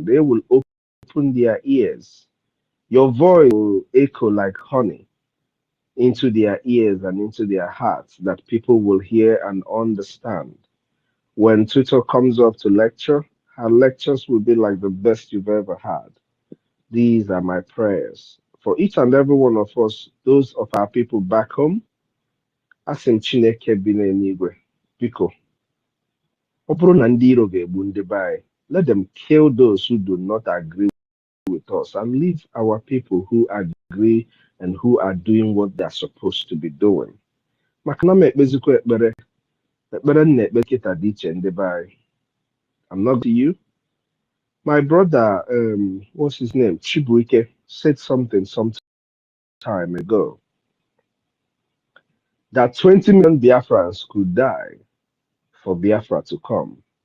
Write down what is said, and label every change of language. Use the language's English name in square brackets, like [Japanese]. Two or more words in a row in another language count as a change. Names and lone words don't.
[English] They will open their ears. Your voice will echo like honey into their ears and into their hearts that people will hear and understand. When Twitter comes up to lecture, her lectures will be like the best you've ever had. These are my prayers. For each and every one of us, those of our people back home, [Igbo] Asim Chineke bi n'eluigwe, biko, ọ bụrụ na ndị iro ga-egbu ndị be anyị, [English] let them kill those who do not agree with us and leave our people who agree and who are doing what they are supposed to be doing. [Igbo] Maka na m ekpezikwa ekpere m na-ekpe kịta dị iche ndị be anyị. [English] I'm not to you. My brother, what's his name? Chibuike said something some time ago that 20 million Biafrans could die for Biafra to come.